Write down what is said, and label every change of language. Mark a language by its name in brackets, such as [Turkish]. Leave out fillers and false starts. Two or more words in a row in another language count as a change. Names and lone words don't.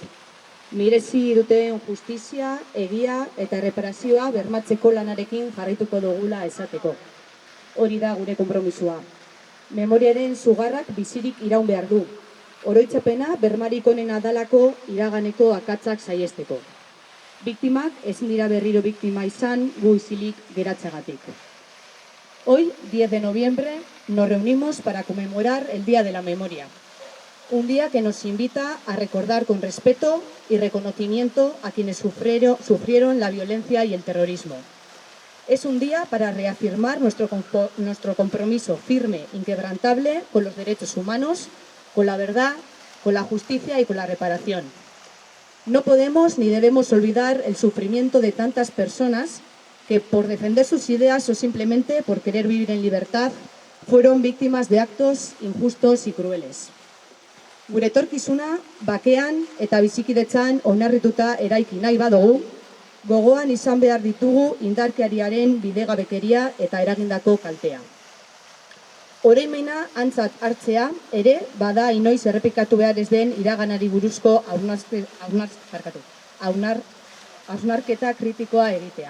[Basque] Merezi duten justizia, egia eta erreparazioa bermatzeko lanarekin jarraituko dugula esateko. Hori da gure konpromisua. Memoriaren sugarrak bizirik iraun behar du. Oroitzapena bermarik onena dalako iraganeko akatzak saiesteko. Biktimak ezin dira berriro biktima izan gu isilik geratzagatik. [Spanish] Hoy, 10 de noviembre, nos reunimos para conmemorar el Día de la Memoria. Un día que nos invita a recordar con respeto y reconocimiento a quienes sufrieron la violencia y el terrorismo. Es un día para reafirmar nuestro compromiso firme, inquebrantable con los derechos humanos, con la verdad, con la justicia y con la reparación. No podemos ni debemos olvidar el sufrimiento de tantas personas que por defender sus ideas o simplemente por querer vivir en libertad fueron víctimas de actos injustos y crueles. [Basque] Gure etorkizuna bakean eta bizikidetzan oinarrituta eraiki nahi badugu, gogoan izan behar ditugu indarkeriaren bidegabekeria eta eragindako kaltea. Oroimena aintzat hartzea ere bada inoiz errepikatu behar ez den iraganari buruzko hausnarketa kritikoa egitea.